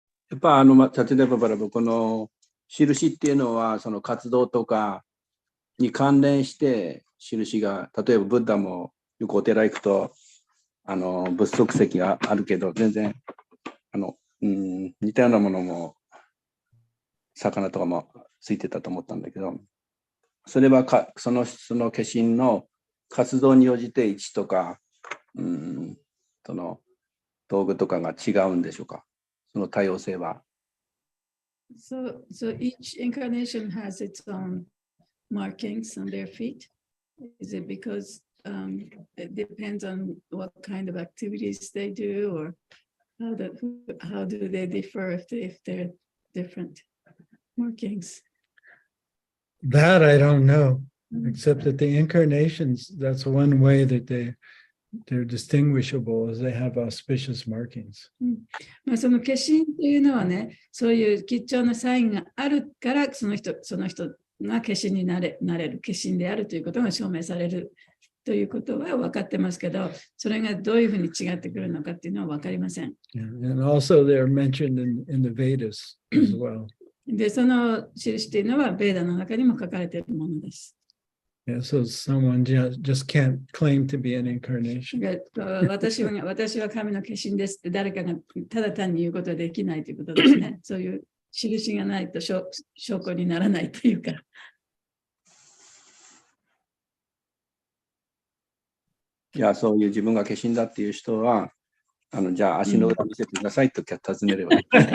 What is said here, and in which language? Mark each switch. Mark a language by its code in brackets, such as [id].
[ja] やっぱサチデババラブ、この印っていうのは、その活動とかに関連して印が、例えばブッダもよくお寺行くと、仏足石があるけど、全然、似たようなものも、魚とかもついてたと思ったんだけど、それはその化身の活動に応じて位置とか、その道具とかが違うんでしょうか、その多様性は。 [en] So each incarnation has its own markings on their feet. Is it because it depends on what kind of activities they do, or how do they differ if they're different markings? That I don't know, except that the incarnations, that's one way that they're distinguishable, is they have auspicious markings. [ja] その化身というのはね、そういう吉兆のサインがあるから、その人が化身になれる、化身であるということが証明されるということは分かってますけど、それがどういうふうに違ってくるのかっていうのは分かりません。 [en] And also they're mentioned in the Vedas as well. [ja] で、その印というのは、ベーダの中にも書かれているものです。 [en] Yeah, so someone just can't claim to be an incarnation. [ja] 私は神の化身ですって誰かがただ単に言うことはできないということですね。そういう印がないと証拠にならないというか。じゃあそういう自分が化身だっていう人は、じゃあ足の裏見せてくださいと尋ねればいい。